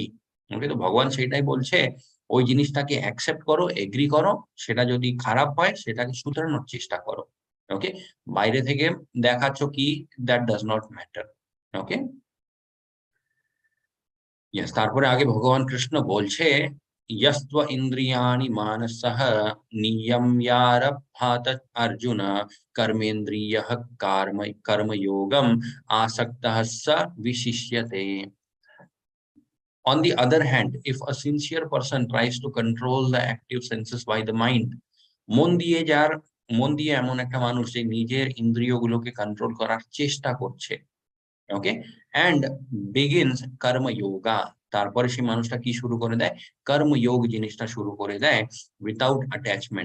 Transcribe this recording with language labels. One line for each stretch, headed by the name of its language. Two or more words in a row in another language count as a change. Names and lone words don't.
Bangla: ওকে, তো ভগবান সেটাই বলছে, ওই জিনিসটাকে অ্যাকসেপ্ট করো, এগ্রি করো, সেটা যদি খারাপ হয় সেটাকে শুধরানোর চেষ্টা করো। ওকে, বাইরে থেকে দেখাচ্ছ কি,
English: that does not matter. okay, yes,
Bangla: তারপরে আগে ভগবান কৃষ্ণ বলছে
Sanskrit: यस्त्व इंद्रियाणि मानसः नियम्यारभ्यात अर्जुन कर्मेन्द्रियः कर्मयोगम् आसक्तः स विशिष्यते।
English: On the other hand, if a sincere person tries to control the active senses by the mind,
Bangla: মন দিয়ে যার মন দিয়ে এমন একটা মানুষ যে নিজের ইন্দ্রিয়গুলোকে কন্ট্রোল করার চেষ্টা করছে, ওকে,
English: and begins karmayoga,
Bangla: তারপরে সেই মানুষটা কি শুরু করে দেয়, কর্মযোগ জিনিসটা শুরু করে দেয়
English: without attachment.